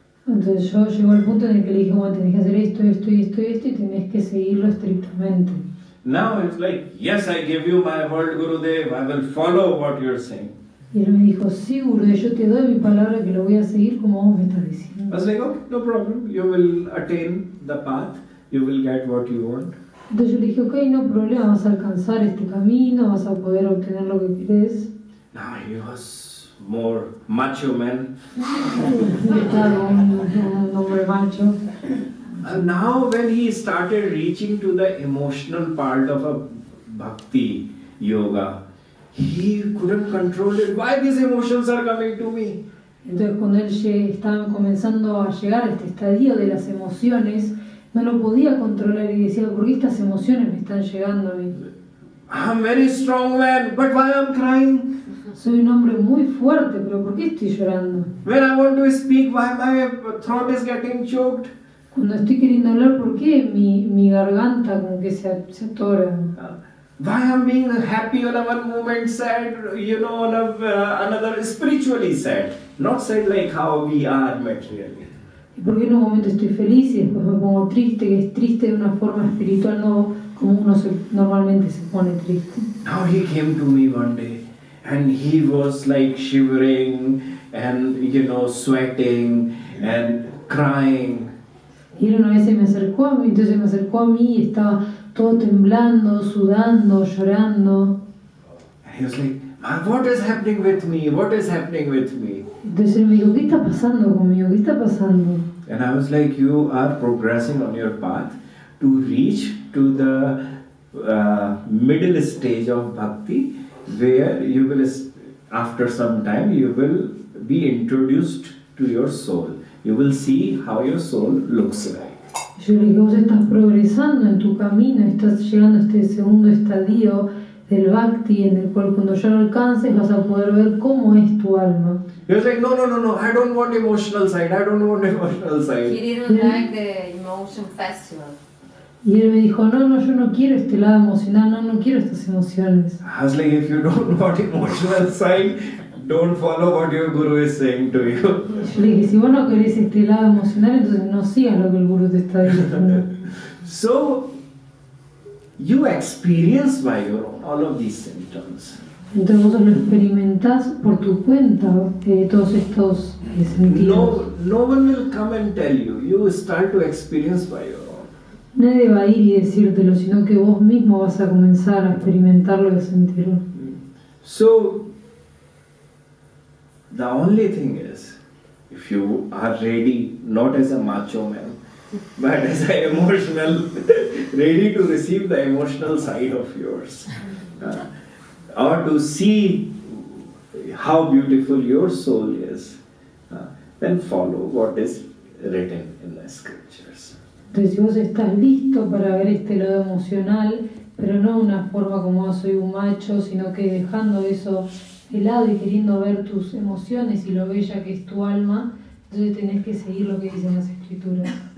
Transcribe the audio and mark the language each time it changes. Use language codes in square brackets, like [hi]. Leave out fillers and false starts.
[es] Entonces yo llegó al punto en el que le dije, bueno, tenés que hacer esto, esto y esto y esto y tenés que seguirlo estrictamente. [en] Now it's like, yes, I give you my word, Gurudev, I will follow what you're saying. [es] Y él me dijo, sí, Gurudev, yo te doy mi palabra que lo voy a seguir como vos me estás diciendo. [en] I was like, okay, no problem, you will attain the path, you will get what you want. [es] Entonces yo le dije, ok, no problema, vas a alcanzar este camino, vas a poder obtener lo que querés. [en] Now he was more macho man. [es] Estaba un hombre macho. [en] And now when he started reaching to the emotional part of a bhakti yoga, he couldn't control it. Why these emotions are coming to me? [es] Entonces cuando él estaba comenzando a llegar a este estadio de las emociones, no lo podía controlar y decía, ¿por qué estas emociones me están llegando a mí? [en] I'm very strong man, but why I'm crying? [es] Soy un hombre muy fuerte, pero ¿por qué estoy llorando? [en] When I want to speak, why my throat is getting choked? [es] Cuando estoy queriendo hablar, ¿por qué mi garganta como que se atora? [en] Why I'm being happy on a one moment, sad, on another spiritually sad. Not sad like how we are materially. [es] ¿Y por qué en un momento estoy feliz y después me pongo triste, que es triste de una forma espiritual, no como uno normalmente se pone triste? [en] Now he came to me one day and he was like shivering, and sweating and crying. [es] Y él una vez se me acercó a mí, entonces me acercó a mí y estaba todo temblando, sudando, llorando. [en] And he was like, "Man, what is happening with me? What is happening with me?" [es] Entonces él me dijo, ¿qué está pasando conmigo? ¿Qué está pasando? [en] And I was like, you are progressing on your path to reach to the middle stage of bhakti, where you will, after some time, you will be introduced to your soul. You will see how your soul looks like. [es] Yo le dije, vos estás progresando en tu camino, estás llegando a este segundo estadio del bhakti, en el cual cuando ya lo alcances vas a poder ver cómo es tu alma. [en] He was like, no, I don't want emotional side, I don't want emotional He side. didn't like the emotion festival. [es] Y él me dijo, no, yo no quiero este lado emocional, no quiero estas emociones. [en] I was like, if you don't want emotional side, don't follow what your guru is saying to you. [es] Yo le dije, si vos no querés este lado emocional, entonces no sigas lo que el gurú te está diciendo. [en] So, you experience by your own all of these symptoms. [es] Entonces vos lo experimentás por tu cuenta, todos estos sentidos. [en] No one will come and tell you. You start to experience by your own. [es] Nadie va a ir y decírtelo, sino que vos mismo vas a comenzar a experimentarlo y a sentirlo. [en] So, the only thing is, if you are ready, not as a macho man, but as an emotional, ready to receive the emotional side of yours, or to see how beautiful your soul is, then follow what is written in the scriptures. [es] Entonces, si vos estás listo para ver este lado emocional, pero no de una forma como soy un macho, sino que dejando eso de lado y queriendo ver tus emociones y lo bella que es tu alma, entonces tenés que seguir lo que dicen las escrituras.